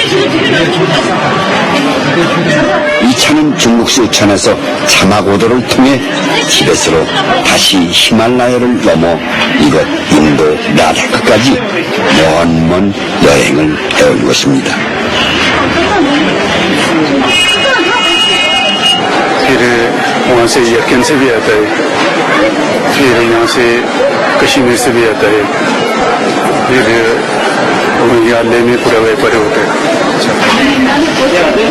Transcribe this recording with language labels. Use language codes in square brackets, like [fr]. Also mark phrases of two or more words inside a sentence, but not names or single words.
[ko] 이 차는 중국 쓰촨에서 자마고도를 통해 티벳으로 다시 히말라야를 넘어 이곳 인도 라다크까지 먼 여행을 해온 것입니다. [hi] फिर वहाँ से यर्कन से भी आता है, फिर यहाँ से कश्मीर से भी आता है, फिर यहाँ ले में पूरा व्यापार होता है।